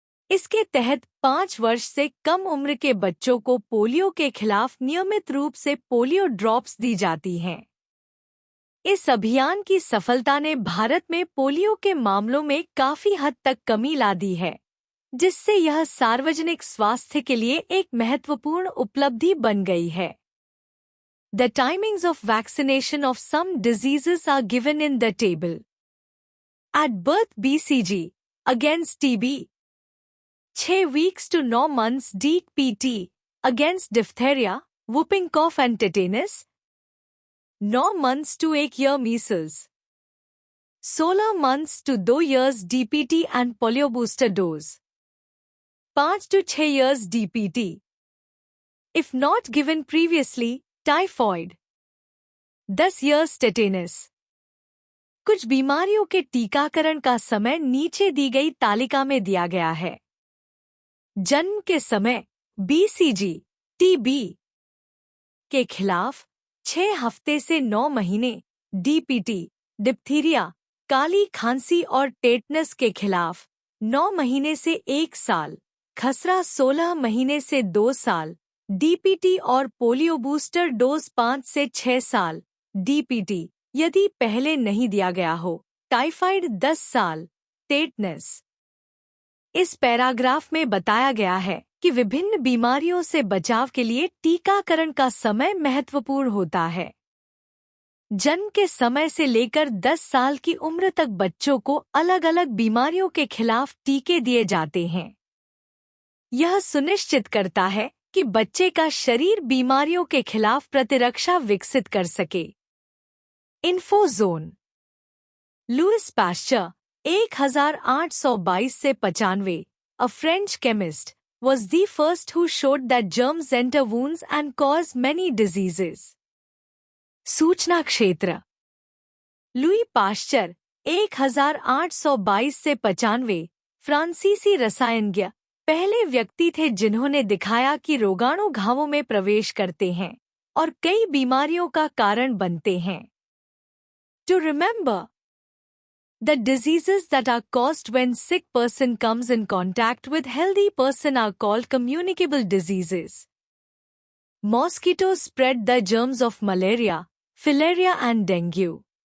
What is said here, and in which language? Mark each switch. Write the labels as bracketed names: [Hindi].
[Hindi] इसके तहत 5 वर्ष से कम उम्र के बच्चों को पोलियो के खिलाफ नियमित रूप से पोलियो ड्रॉप्स दी जाती हैं। इस अभियान की सफलता ने भारत में पोलियो के मामलों में काफी हद तक कमी ला दी है, जिससे यह सार्वजनिक स्वास्थ्य के लिए एक महत्वपूर्ण उपलब्धि बन गई है। [English] The timings of vaccination of some diseases are given in the table. At birth, BCG against TB, 6 weeks to 9 months DPT against diphtheria, whooping cough and tetanus, 9 months to 1 year measles, 16 months to 2 years DPT and polio booster dose, 5 to 6 years DPT. If not given previously, typhoid, 10 years tetanus. [Hindi] कुछ बीमारियों के टीकाकरण का समय नीचे दी गई तालिका में दिया गया है। जन्म के समय बीसीजी, टीबी के खिलाफ 6 हफ्ते से 9 महीने, डीपीटी, डिप्थीरिया, काली खांसी और टेटनस के खिलाफ 9 महीने से 1 साल, खसरा 16 महीने से 2 साल, डीपीटी और पोलियो बूस्टर डोज 5 से 6 साल, डीपीटी यदि पहले नहीं दिया गया हो, टाइफाइड 10 साल, टेटनस। इस पैराग्राफ में बताया गया है कि विभिन्न बीमारियों से बचाव के लिए टीकाकरण का समय महत्वपूर्ण होता है। जन्म के समय से लेकर 10 साल की उम्र तक बच्चों को अलग अलग बीमारियों के खिलाफ टीके दिए जाते हैं। यह सुनिश्चित करता है कि बच्चे का शरीर बीमारियों के खिलाफ प्रतिरक्षा विकसित कर सके। [English] Info zone. Louis Pasteur 1822 से 95, a French chemist, was the first who showed that germs enter wounds and cause many diseases. [Hindi] सूचना क्षेत्र। लुई पास्चर 1822 से 95 फ्रांसीसी रसायनज्ञ पहले व्यक्ति थे जिन्होंने दिखाया कि रोगाणु घावों में प्रवेश करते हैं और कई बीमारियों का कारण बनते हैं। [English] To remember, the diseases that are caused when sick person comes in contact with healthy person are called communicable diseases. Mosquitoes spread the germs of malaria, filaria and dengue.